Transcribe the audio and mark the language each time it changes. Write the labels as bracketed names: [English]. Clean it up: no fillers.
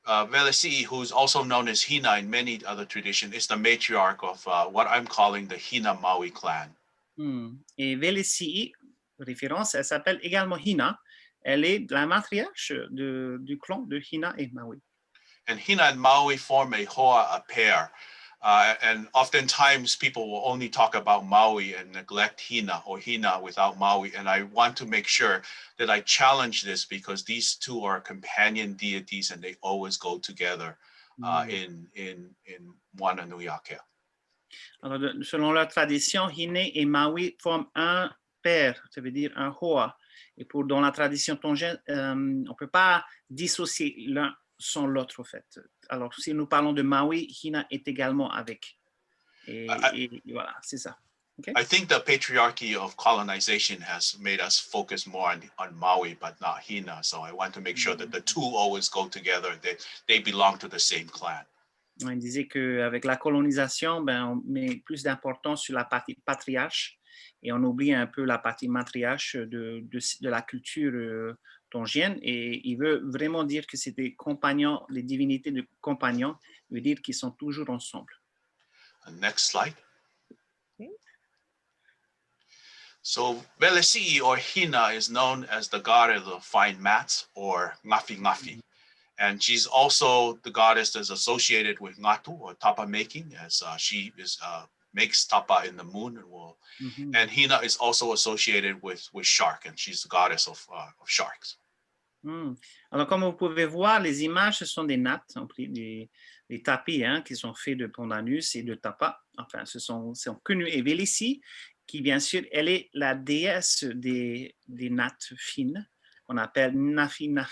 [English] Meleisea, who's also known as Hina in many other traditions, is the matriarch of what I'm calling the Hina Maui clan. [French] Et Meleisea, référence, elle s'appelle également Hina. Elle est la matriarche du clan de Hina et Maui. [English] And Hina and Maui form a hoa, a pair. And oftentimes people will only talk about Maui and neglect Hina or Hina without Maui. And I want to make sure that I challenge this because these two are companion deities and they always go together in Moana Nui Akea. [French] Alors, selon leur tradition, Hina et Maui forment un père, ça veut dire un hoa. Et dans la tradition tongienne, on ne peut pas dissocier l'un sans l'autre, en fait. Alors, si nous parlons de Maui, Hina est également avec. Et voilà, c'est ça. Okay? [English] I think the patriarchy of colonization has made us focus more on Maui, but not Hina. So I want to make sure that the two always go together. They belong to the same clan. [French] Il disait qu'avec la colonisation, on met plus d'importance sur la partie patriarche et on oublie un peu la partie matriarche de la culture tongienne, et il veut vraiment dire que c'est des compagnons, les divinités de compagnons, veut dire qu'ils sont toujours ensemble. [English] Next slide. Okay. So Meleisea or Hina is known as the goddess of fine mats or ngafi ngafi. And she's also the goddess that's associated with ngatu or tapa making, as she is makes tapa in the moon, and Hina is also associated with shark, and she's the goddess of sharks. [French] Alors, comme vous pouvez voir, les images, ce sont des nattes, des tapis qui sont faits de pondanus et de tapa. Enfin, ce sont connus. Et Meleisea, qui bien sûr, elle est la déesse des nattes fines, qu'on appelle Nafi.